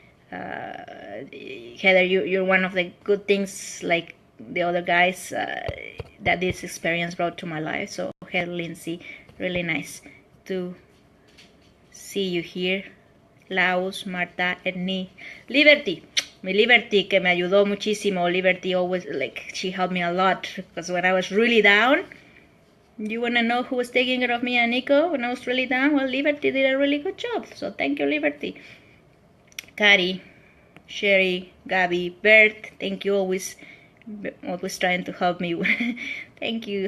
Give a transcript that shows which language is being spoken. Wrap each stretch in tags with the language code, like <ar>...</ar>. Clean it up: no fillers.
<en>Heather, you're one of the good things, like the other guys, that this experience brought to my life. So Heather, Lindsay, Really nice to see you here. Laos, Marta, Edney, Liberty.</en> <es>Mi Liberty, que me ayudó muchísimo.</es> <en>Liberty always, like, she helped me a lot. Because when I was really down, you want to know who was taking care of me and Nico when I was really down? Well, Liberty did a really good job. So thank you, Liberty. Cari, Sherry, Gabby, Bert, thank you, always trying to help me. Thank you.</en>